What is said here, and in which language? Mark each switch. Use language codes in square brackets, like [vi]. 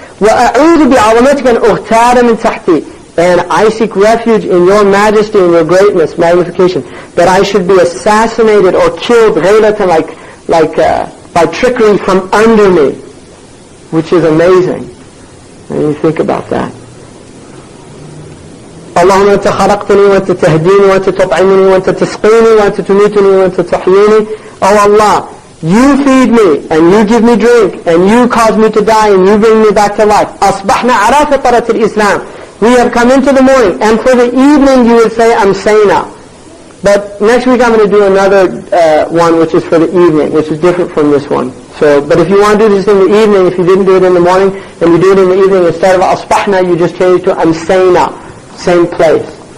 [ar] وَأَعُوذُ بِعَظَمَتِكَ أَنْ أُغْتَالَ مِنْ تَحْتِي. [en] And I seek refuge in your majesty and your greatness, magnification, that I should be assassinated or killed, ghaylatan, like by trickery from under me, which is amazing. And you think about that. [ar] اللهم أنت خلقتني وأنت تهديني وأنت تطعمني وأنت تسقيني وأنت تميتني وأنت تحييني. [en] Oh Allah, you feed me and you give me drink and you cause me to die and you bring me back to life. [ar] أصبحنا على فطرة الإسلام. [en] We have come into the morning, and for the evening you would say Amsayna. But next week I'm going to do another one which is for the evening, which is different from this one. So, but if you want to do this in the evening, if you didn't do it in the morning and you do it in the evening, instead of Asbahna you just change it to Amsayna. Same place.